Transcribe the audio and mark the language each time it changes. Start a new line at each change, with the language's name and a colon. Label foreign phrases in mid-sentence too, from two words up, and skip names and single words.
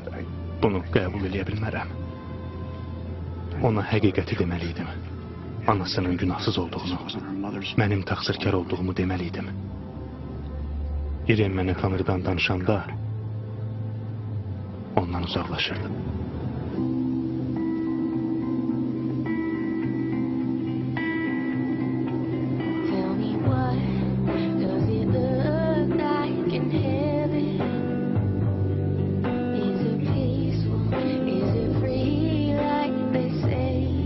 Azerbaijani: Bunu qəbul eləyə bilmərəm. Ona həqiqəti deməliydim. Anasının günahsız olduğunu, mənim təqsirkar olduğumu deməliydim. İrem mənə Tanrıdan danışanda ondan uzaqlaşırdım.
English: Tell me what does it look like in heaven? Is it peaceful? Is it free like they say?